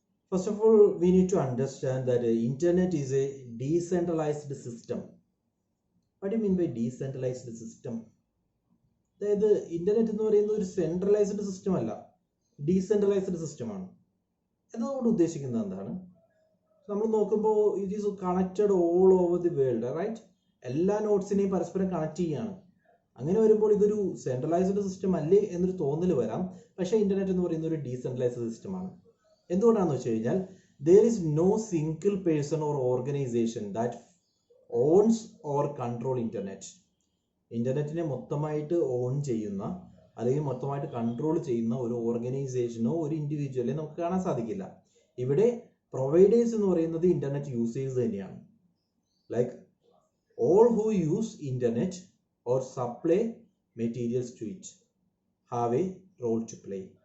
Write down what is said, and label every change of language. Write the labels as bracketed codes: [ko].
[en] First of all, we need to understand that internet is a decentralized system. What do you mean by decentralized system? [ml] അതായത് internet എന്ന് പറയുന്നത് ഒരു centralised system അല്ല, decentralised സിസ്റ്റമാണ്. എന്നതുകൊണ്ട് ഉദ്ദേശിക്കുന്നത് എന്താണ്? നമ്മൾ നോക്കുമ്പോൾ [en] It is connected all over the world, right? [ml] എല്ലാ നോട്ട്സിനെയും പരസ്പരം കണക്ട് ചെയ്യാണ്. അങ്ങനെ വരുമ്പോൾ ഇതൊരു സെൻട്രലൈസ്ഡ് സിസ്റ്റം അല്ലേ എന്നൊരു തോന്നൽ വരാം. പക്ഷേ ഇന്റർനെറ്റ് എന്ന് പറയുന്ന ഒരു ഡീസെൻട്രലൈസ്ഡ് സിസ്റ്റമാണ്. എന്തുകൊണ്ടാണെന്ന് വെച്ച് കഴിഞ്ഞാൽ [en] there is no single person or organization that owns or control internet. [ml] ഇന്റർനെറ്റിനെ മൊത്തമായിട്ട് ഓൺ ചെയ്യുന്ന അല്ലെങ്കിൽ മൊത്തമായിട്ട് കൺട്രോൾ ചെയ്യുന്ന ഒരു ഓർഗനൈസേഷനോ ഒരു ഇൻഡിവിജ്വലിനെ നമുക്ക് കാണാൻ സാധിക്കില്ല. ഇവിടെ പ്രൊവൈഡേഴ്സ് എന്ന് പറയുന്നത് ഇന്റർനെറ്റ് യൂസേഴ്സ് തന്നെയാണ്. Like [en] all who use internet or supply materials to it have a role to play.